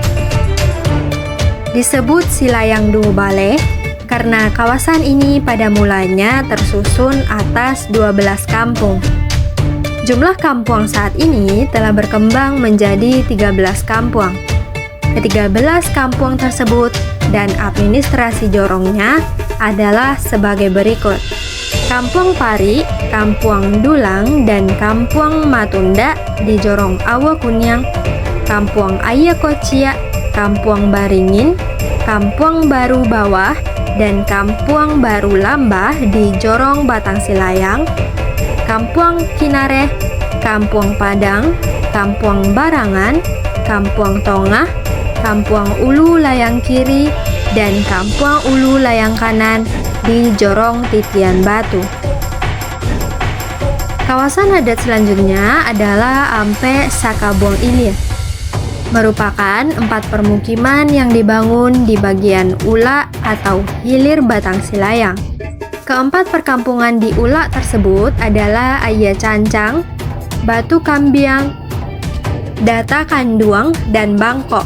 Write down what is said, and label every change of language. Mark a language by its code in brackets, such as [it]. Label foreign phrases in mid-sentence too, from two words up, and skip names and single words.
[id] Disebut Silayang Duo Baleh karena kawasan ini pada mulanya tersusun atas 12 kampung. Jumlah kampung saat ini telah berkembang menjadi 13 kampung. Ke-13 kampung tersebut dan administrasi jorongnya adalah sebagai berikut: Kampung Pari, Kampung Dulang, dan Kampung Matunda di Jorong Awa Kunyang, Kampung Ayia Kocia, Kampung Baringin, Kampung Baru Bawah, dan Kampung Baru Lambah di Jorong Batang Silayang, Kampung Kinareh, Kampung Padang, Kampung Barangan, Kampung Tongah, Kampung Ulu Layang Kiri, dan Kampung Ulu Layang Kanan di Jorong Titian Batu. Kawasan adat selanjutnya adalah Ampe Sakabuang Ilir, merupakan 4 permukiman yang dibangun di bagian Ula atau hilir Batang Silayang. Keempat perkampungan di Ula tersebut adalah Ayia Cancang, Batu Kambiang, Data Kanduang, dan Bangkok.